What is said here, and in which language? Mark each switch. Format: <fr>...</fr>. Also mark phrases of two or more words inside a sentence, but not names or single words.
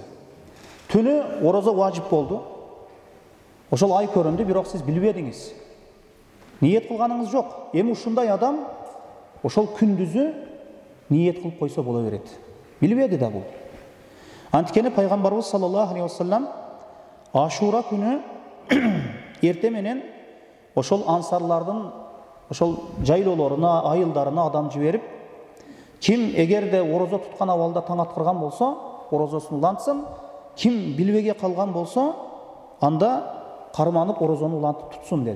<ky>Түнү орозо важип болду. Ошол ай көрүндү, бирок сиз билбедиңиз. Ниет кылганыңыз жок. Эми ушундай адам ошол күндүзү ниет кылып койсо боло берет. Билбеди да бул. Анткени Пайгамбарыбыз</ky> <ar>صلى الله عليه وسلم</ar> <ky>Ашура күнү эрте менен ошол ансарлардын ошол жайлоолоруна, айылдарына адам жиберип, ким эгерде орозо туткан абалда таң аткырган болсо, орозосун улантсын, ким билбеге калган болсо, анда карманып орозону улантып тутсун деди.</ky>